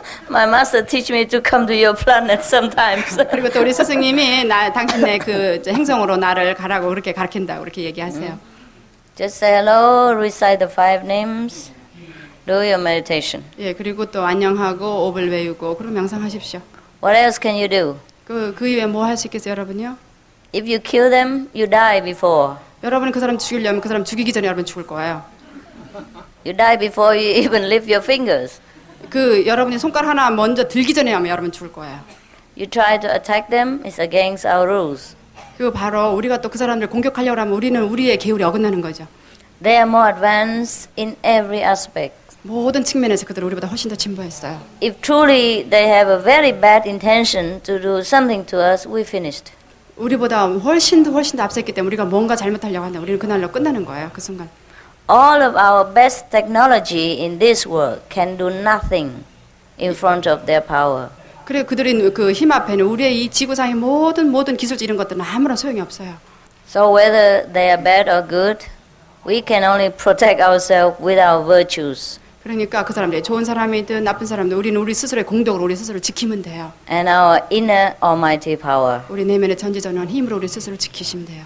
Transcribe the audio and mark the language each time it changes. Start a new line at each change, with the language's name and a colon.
English: My master teach me to come to your planet sometimes.
Korean: 그리고 또 우리 스승님이 당신네 그 행성으로 나를 가라고 그렇게 가르친다고 그렇게 얘기하세요.
English: Just say hello, recite the 5 names, do your meditation.
Korean: 예, 그리고 또 안녕하고 옵을 외우고 그럼 명상하십시오.
English: What else can you do?
Korean: 그 이외에 뭐 할 수 있겠어요, 여러분요?
English: If you kill them, you die before.
Korean: 여러분이 그 사람 죽이려면 그 사람 죽이기 전에 여러분 죽을 거예요.
English: You die before you even lift your fingers.
Korean: 그 여러분이 손가락 하나 먼저 들기 전에 하면 여러분 죽을 거예요.
English: You try to attack them, it's against our rules.
Korean: 그리고 바로 우리가 또 그 사람들 공격하려고 하면 우리는 우리의 계율에 어긋나는 거죠.
English: They are more advanced in every aspect.
Korean: 모든 측면에서 그들은 우리보다 훨씬 더 진보했어요.
English: If truly they have a very bad intention to do something to us, we finished.
Korean: 우리보다 훨씬 더 앞섰기 때문에 우리가 뭔가 잘못하려고 한다. 우리는 그날로 끝나는 거예요. 그 순간.
English: All of our best technology in this world can do nothing in front of their power.
Korean: 그래 그들의 그 힘 앞에는 우리의 이 지구상의 모든 기술적 이런 것들은 아무런 소용이 없어요.
English: So whether they are bad or good, we can only protect ourselves with our virtues.
Korean: 그러니까 그 사람들이 좋은 사람이든 나쁜 사람이든 우리는 우리 스스로의 공덕으로 우리 스스로 지키면 돼요.
English: And our inner almighty power.
Korean: 우리 내면의 전지전능한 힘으로 우리 스스로 지키시면 돼요.